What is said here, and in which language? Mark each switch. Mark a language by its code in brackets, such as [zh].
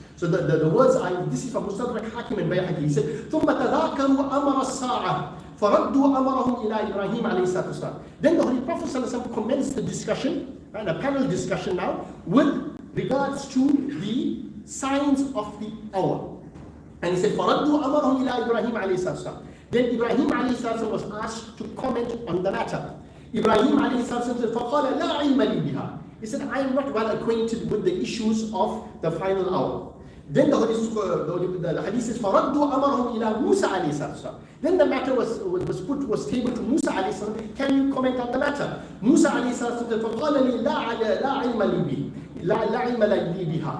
[en] So the words are, this is from Mustadrak Hakim and Bayhaqi. He said, [ar] ثُمَّ تَذَاكَرُوا أَمَرَ السَّاعَةِ فَرَدُّوا أَمَرَهُمْ إِلَىٰ إِبْرَاهِيمَ عَلَيْهِ الصَّلَاةُ وَالسَّلَامُ. [en] Then the Holy Prophet ﷺ commenced the discussion, right, a panel discussion now, with regards to the signs of the hour. And he said, [ar] فَرَدُّوا أَمَرَهُمْ إِلَىٰ إِبْرَاهِيمَ عَلَيْهِ الصَّلَاةُ وَالسَّلَامُ. [en] Then Ibrahim alayhi salam was asked to comment on the matter. Ibrahim alayhi salam said, [ar] فَقَالَ لَا عِلْمَ لِي بِهَا. [en] He said, I am not well acquainted with the issues of the final hour. Then the hadith says, [ar] فَرَدُّوا أَمَرَهُمْ إِلَىٰ مُوسَى عَلَيْهِ salam. [en] Then the matter was tabled to Musa alayhi salam. Can you comment on the matter? Musa alayhi salam said, [ar] فَقَالَ لِي لَا عِلْمَ لِي بِهَا.